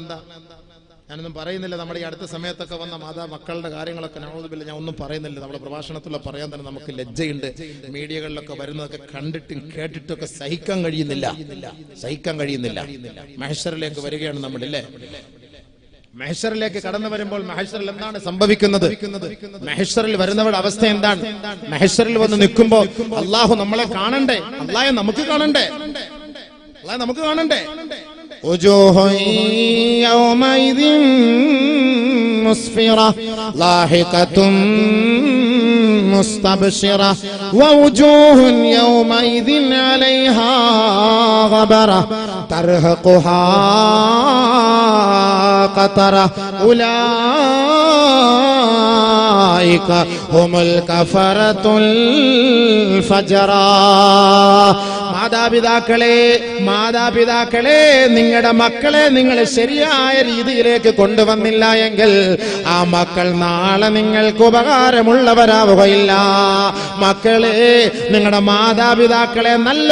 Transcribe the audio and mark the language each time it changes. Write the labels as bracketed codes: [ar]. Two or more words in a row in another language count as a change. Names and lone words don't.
[ml] എന്താ ഞാനൊന്നും പറയുന്നില്ല നമ്മുടെ ഈ അടുത്ത സമയത്തൊക്കെ വന്ന മക്കളുടെ കാര്യങ്ങളൊക്കെ നഊദുബില്ലാ ഞാൻ ഒന്നും പറയുന്നില്ല നമ്മുടെ പ്രഭാഷണത്തിലൂടെ പറയാൻ തന്നെ നമുക്ക് ലജ്ജയുണ്ട് മീഡിയകളിലൊക്കെ വരുന്നതൊക്കെ കണ്ടിട്ടും കേട്ടിട്ടൊക്കെ സഹിക്കാൻ കഴിയുന്നില്ല മഹ്ശറിലേക്ക് വരികയാണ് നമ്മളില്ലേ മഹ്ശറിലേക്ക് കടന്നു വരുമ്പോൾ മഹ്ശറിൽ എന്താണ് സംഭവിക്കുന്നത് മഹ്ശറിൽ വരുന്നവരുടെ അവസ്ഥ എന്താണ് മഹ്ശറിൽ വന്ന് നിൽക്കുമ്പോൾ അല്ലാഹു നമ്മളെ കാണണ്ടേ അല്ലാഹു നമുക്ക് കാണണ്ടേ [ar] وجوه يومئذ مسفرة ضاحكة مستبشرة ووجوه يومئذ عليها غبرة ترهقها قترة أولئك هم الكفرة الفجرة [ml] മാതാപിതാക്കളെ നിങ്ങളുടെ മക്കളെ നിങ്ങൾ ശരിയായ രീതിയിലേക്ക് കൊണ്ടുവന്നില്ല എങ്കിൽ ആ മക്കൾ നാളെ നിങ്ങൾക്ക് ഉപകാരമുള്ളവരാവുകയില്ല മക്കളെ നിങ്ങളുടെ മാതാപിതാക്കളെ നല്ല